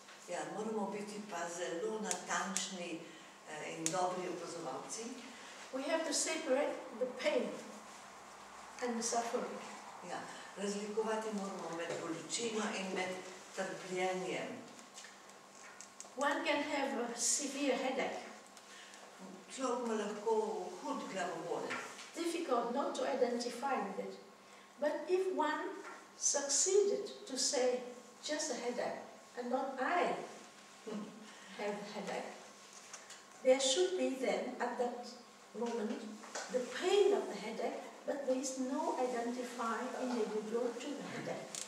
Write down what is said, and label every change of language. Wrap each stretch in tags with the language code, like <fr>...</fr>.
<sl>Ja, moramo biti pa zelo natančni in dobri opazovalci.</sl> <en>We have to separate the pain and the suffering.</en> <sl>Ja, razlikovati moramo med bolečino in med trpljenjem.</sl> <en>One can have a severe headache.</en> <sl>Človek ima lahko hud glavobol.</sl> <en>Difficult not to identify with it. But if one succeeded to say just a headache and not I have a headache, there should be then at that moment the pain of the headache, but there is no identified individual to the headache.</en>